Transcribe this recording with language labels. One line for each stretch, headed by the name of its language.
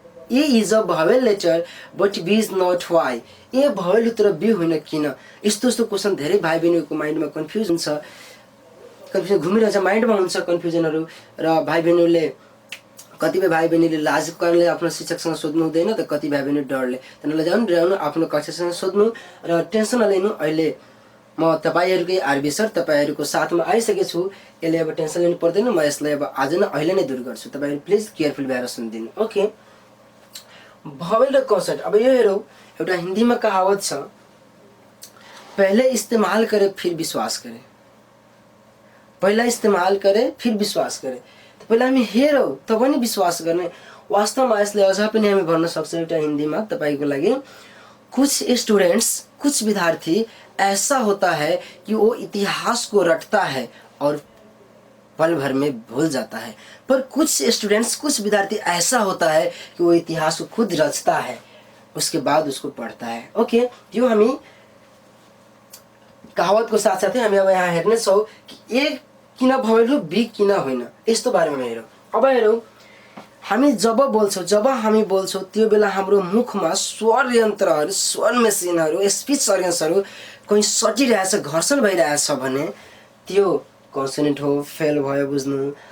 English: A is a vowel letter but B is not, why?
Nepali: A भवेल हो तर B होइन किन? यस्तो क्वेशन धेरै भाइ बहिनीको माइन्डमा कन्फ्युजन छ, कन्फ्युजन घुमिरहेछ, माइन्डमा हुन्छ कन्फ्युजनहरु। र भाइ बहिनीले कतिपय भाइ बहिनीले लाजको कारणले आफ्नो शिक्षकसँग सोध्नु हुँदैन, त कति भाइ बहिनी डरले त नलजाउनु, आफ्नो कक्षासँग सोध्नु र टेन्सन नलिनु। अहिले म तपाईहरुकै आरबी सर तपाईहरुको साथमा आइसकेको छु। यसले अब टेन्सन लिनु पर्दैन, म यसलाई अब आज नै अहिले नै दूर गर्छु। तपाईहरु प्लिज केयरफुल भएर सुनिदिनु। ओके, भवेल र कन्सोनेन्ट। अब यो हेरौ, एउटा हिन्दीमा कहावत छ,
Hindi: पहले इस्तेमाल करे फिर विश्वास करे। पहिला इस्तेमाल करे फिर विश्वास करे।
Nepali: त पहिला हामी हेरौ तब नि विश्वास गर्ने। वास्तवमा यसले अझ पनि हामी भन्न सक्छौं एउटा हिन्दीमा तपाईको लागि,
Hindi: कुछ स्टूडेंट्स, कुछ विद्यार्थी ऐसा होता है कि वो इतिहास को रटता है और पल भर में भूल जाता है। पर कुछ स्टूडेंट्स, कुछ विद्यार्थी ऐसा होता है कि वो इतिहास को खुद रचता है, उसके बाद उसको पढ़ता है।
Nepali: ओके, यो हामी कहावतको साथसाथै हामी अब यहाँ हेर्नेछौँ कि ए किन भएन, बी किन होइन, यस्तो बारेमा हेरौँ। अब हेरौँ, हामी जब हामी बोल्छौँ त्यो बेला हाम्रो मुखमा स्वर यन्त्रहरू, स्वर मेसिनहरू, स्पिच अर्गन्सहरू कहीँ सटिरहेछ, घर्षण भइरहेछ भने त्यो कन्सोनेन्ट हो, फेल भयो बुझ्नु।